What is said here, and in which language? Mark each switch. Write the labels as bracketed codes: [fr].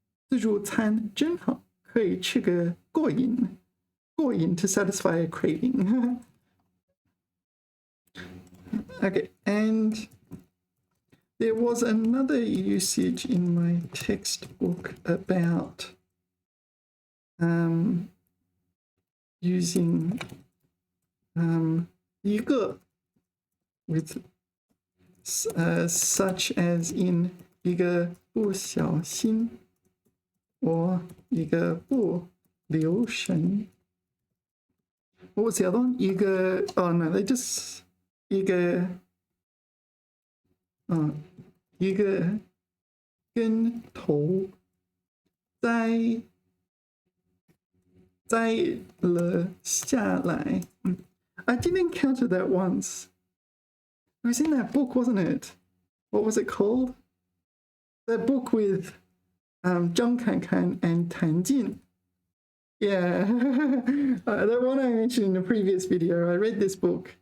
[zh] 自助餐真好，可以吃个过瘾 [en] to satisfy a craving. Okay, and there was another usage in my textbook about using 一个 with such as in [zh] 一个不小心 [en] or [zh] 一个不留神。 [en] What was the other one? [zh] 一个 [en] oh no, they just [zh] 一个跟头栽了下来。 [en] I did encounter that once. It was in that book, wasn't it? What was it called? That book with Zhang Kankan and Tan Jin. Yeah, the one I mentioned in the previous video. I read this book.